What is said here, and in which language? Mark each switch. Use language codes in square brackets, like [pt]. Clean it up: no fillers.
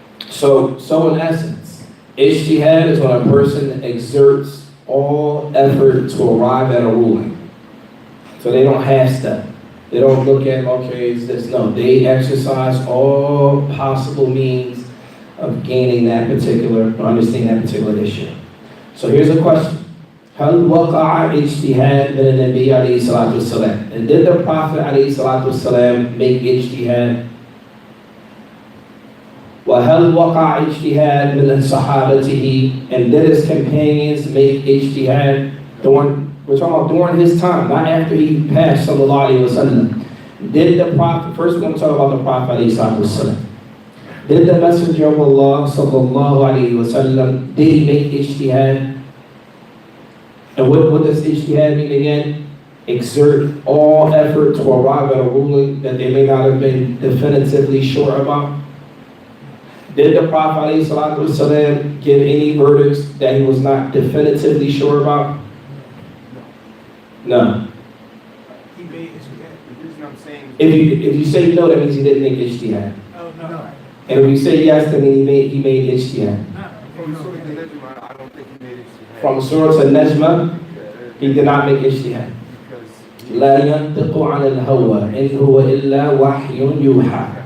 [en] So in essence, ijtihad is when a person exerts all effort to arrive at a ruling. So they don't half-step. They don't look at, okay, is this? No, they exercise all possible means of gaining that particular, or understanding that particular issue. So here's a question. [ar] هل وقع اجتهاد من النبي عليه الصلاة والسلام? [en] And did the Prophet عليه الصلاة والسلام make ijtihad? [ar] وهل وقع اجتهاد من صحابته? [en] And did his companions make ijtihad? We're talking about during his time, not after he passed, sallallahu alayhi wa sallam. Did the Prophet, first we're going to talk about the Prophet alayhi salatu wa sallam. Did the Messenger of Allah, sallallahu alayhi wa sallam, did he make ijtihad? And what does ijtihad mean again? Exert all effort to arrive at a ruling that they may not have been definitively sure about. Did the Prophet ﷺ give any verdicts that he was not definitively sure about? No. He made ijtihad. The reason I'm saying If you say no, that means he didn't make ijtihad. Oh, no. And if you say yes, then he made ijtihad. from Surah Al-Najm, I don't think he made ijtihad. From Surah Al-Najm, he did not make ijtihad. Because [ar] لا ينطق عن الهوى إن هو إلا وحي يوحى.